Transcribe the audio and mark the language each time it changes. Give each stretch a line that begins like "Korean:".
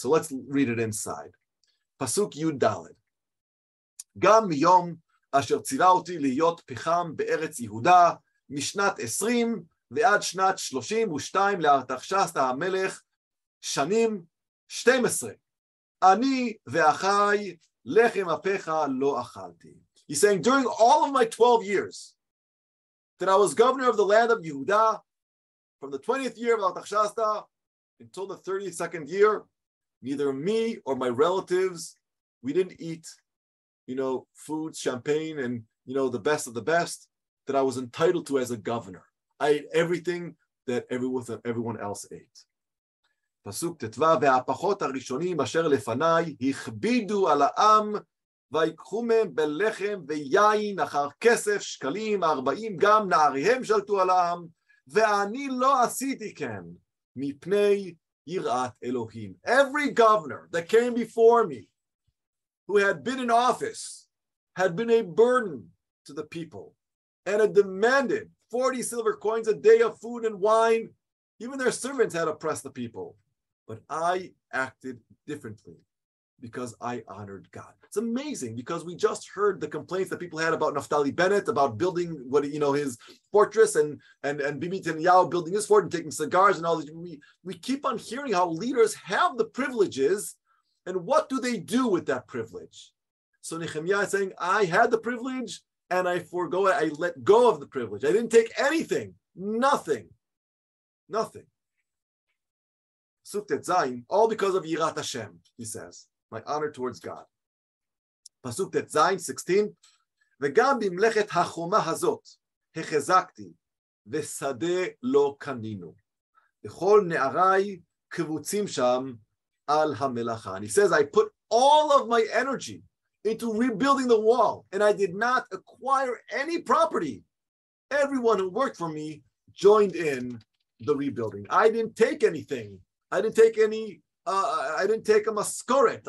English: So let's read it inside.
Hebrew: Pasuk Yud Daled. Gam miyom asher tzira oti lihiyot picham be'eretz Yehuda mishnat 20 ועד שנת 32 לארתחשסתא המלך שנים 12. אני ואחי לחם אפיך לא אכלתי.
English: He's saying, during all of my 12 years that I was governor of the land of Yehuda, from the 20th year of Artaxerxes until the 32nd year, neither me or my relatives, we didn't eat, food, champagne, and, the best of the best that I was entitled to as a governor. I ate everything that everyone else ate.
Hebrew: פסוק ט"ו, והפחות הראשונים אשר לפניי הכבידו על העם ויקחו מהם בלחם ויין אחר כסף שקלים 40 גם נעריהם שלטו על העם ואני לא עשיתי כן מפני יראת אלוהים.
English: Every governor that came before me who had been in office had been a burden to the people and had demanded 40 silver coins a day of food and wine. Even their servants had oppressed the people. But I acted differently because I honored God. It's amazing because we just heard the complaints that people had about Naftali Bennett, about building his fortress, and Bibi Netanyahu building his fort and taking cigars and all this. We keep on hearing how leaders have the privileges, and what do they do with that privilege? So Nechemia is saying, I had the privilege and I forego it. I let go of the privilege. I didn't take anything, nothing. Pasuk Zayin, all because of Yirat Hashem, he says, my honor towards God.
Hebrew: Pasuk Zayin 16, וגם במלאכת החומה הזאת החזקתי, ושדה לא קנינו. וכל נעריי קבוצים שם על המלאכה.
English: And he says, I put all of my energy into rebuilding the wall, and I did not acquire any property. Everyone who worked for me joined in the rebuilding. I didn't take anything. I didn't take a maskoret.